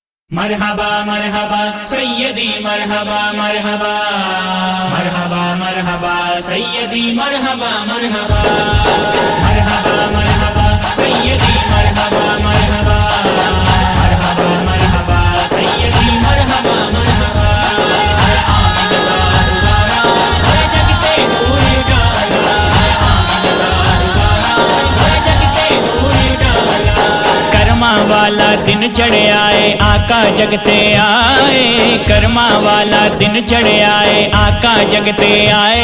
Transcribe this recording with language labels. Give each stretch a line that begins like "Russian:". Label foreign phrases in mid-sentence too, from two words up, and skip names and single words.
Arabic: مرحبا مرحبا سيدي مرحبا مرحبا مرحبا مرحبا سيدي مرحبا مرحبا مرحبا مرحبا سيدي مرحبا مرحبا مرحبا مرحبا سيدي مرحبا مرحبا
Punjabi: جگتے پورے ڈالا جگتے پورے ڈالا. کرماں والا دن چڑھ آئے آقا جگتے آئے، کرماں والا دن چڑھ آئے آقا جگتے آئے.